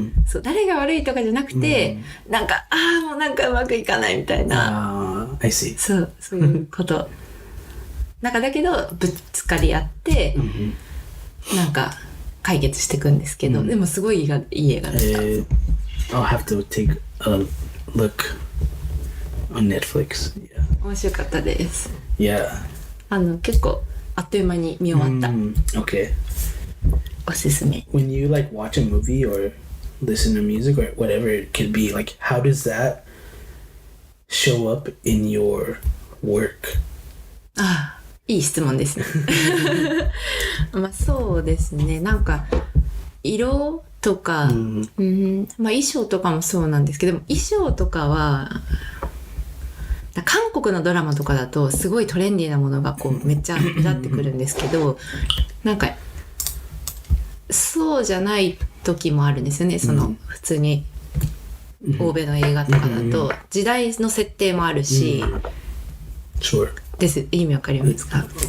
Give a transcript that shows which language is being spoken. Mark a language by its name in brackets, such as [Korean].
[Japanese] そう誰が悪いとかじゃなくて、なんかもうなんかうまくいかないみたいな。 [English] I see. [Japanese] そういうこと。なんかだけどぶつかり合って、なんか解決していくんですけど、でもすごいいい映画だった。 [English] I'll have to take a look on Netflix. Yeah. [Japanese] 面白かったです。 [English] Yeah. [Japanese] 結構あっという間に見終わった。 [English] Okay. [Japanese] おすすめ。 [English] When you like watch a movie or listen to music or whatever it could be, like how does that show up in your work? [Japanese] いい質問ですね。まあそうですね。なんか色とか、まあ衣装とかもそうなんですけども、衣装とかは韓国のドラマとかだとすごいトレンディーなものがこうめっちゃ目立ってくるんですけど、なんかそうじゃない時もあるんですよね。その普通に欧米の映画とかだと時代の設定もあるし、です。意味わかりますか？